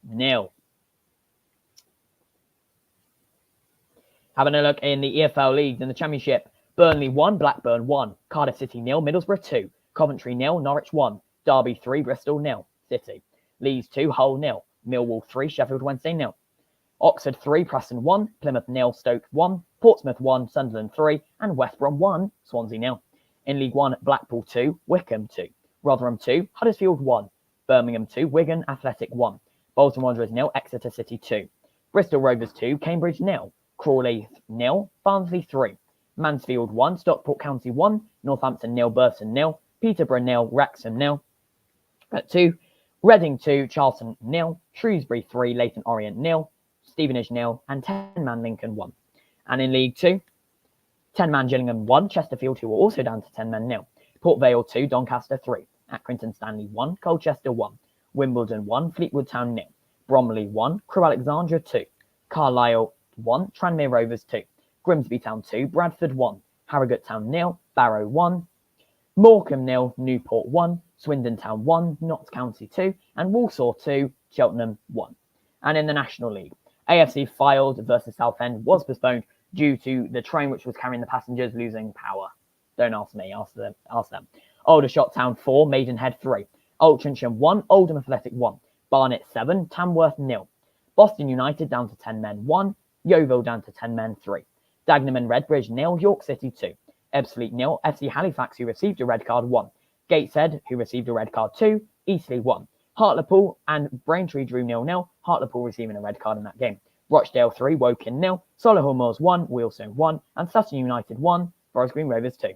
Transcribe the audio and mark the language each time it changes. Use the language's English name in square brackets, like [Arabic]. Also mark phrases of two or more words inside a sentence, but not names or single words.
[English] Having a look in the EFL leagues in the Championship, Burnley 1, Blackburn 1, Cardiff City 0, Middlesbrough 2, Coventry 0, Norwich 1, Derby 3, Bristol 0, City, Leeds 2, Hull 0, Millwall 3, Sheffield Wednesday 0, Oxford 3, Preston 1, Plymouth 0, Stoke 1, Portsmouth 1, Sunderland 3, and West Brom 1, Swansea 0. In League 1, Blackpool 2, Wickham 2, Rotherham 2, Huddersfield 1, Birmingham 2, Wigan Athletic 1, Bolton Wanderers 0, Exeter City 2, Bristol Rovers 2, Cambridge 0, Crawley 0, Barnsley 3, Mansfield 1, Stockport County 1, Northampton 0, Burton 0, Peterborough 0, Wrexham 0, 2, Reading 2, Charlton 0, Shrewsbury 3, Leyton Orient 0, Stevenage 0, and 10-man Lincoln 1. And in League 2, 10-man Gillingham 1, Chesterfield, who were also down to 10-man 0, Port Vale 2, Doncaster 3, Accrington Stanley 1, Colchester 1, Wimbledon 1, Fleetwood Town 0, Bromley 1, Crewe Alexandra 2, Carlisle 1, Tranmere Rovers 2, Grimsby Town 2, Bradford 1, Harrogate Town 0, Barrow 1, Morecambe 0, Newport 1, Swindon Town 1, Notts County 2, and Walsall 2, Cheltenham 1. And in the National League, AFC Fylde versus Southend was postponed due to the train which was carrying the passengers losing power. Don't ask me, ask them. Aldershot Town 4, Maidenhead 3, Altrincham 1, Oldham Athletic 1, Barnet 7, Tamworth 0, Boston United down to 10 men 1, Yeovil down to 10 men 3, Dagenham and Redbridge 0, York City 2, Ebbsfleet 0, FC Halifax, who received a red card 1, Gateshead, who received a red card 2, Eastleigh 1, Hartlepool and Braintree drew 0-0, Hartlepool receiving a red card in that game, Rochdale 3, Woking 0, Solihull Moors 1, Wealdstone 1, and Sutton United 1, Forest Green Rovers 2.